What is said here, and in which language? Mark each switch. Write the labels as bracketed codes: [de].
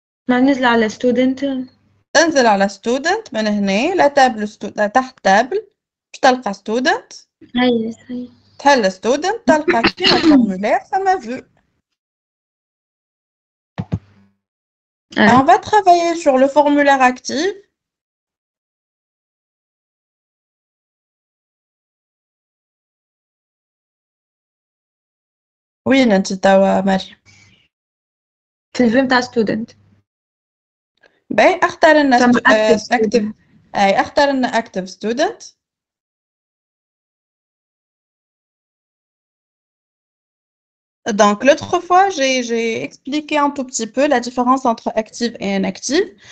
[ar] ننزل على ستودنت. تنزل على ستودنت من هنا لا تابل تحت تابل باش تلقى ستودنت. هاي تحل ستودنت تلقى كيما الفورمulaire ثما فو. [fr] On va travailler sur le formulaire actif. [ar] وين انت توا مريم؟ في الفيلم تاع ستودنت. باهي اختار لنا [fr] active [ar] اي اختار لنا active student. [fr] Donc l'autre fois j'ai expliqué un tout petit peu la différence entre active et inactive.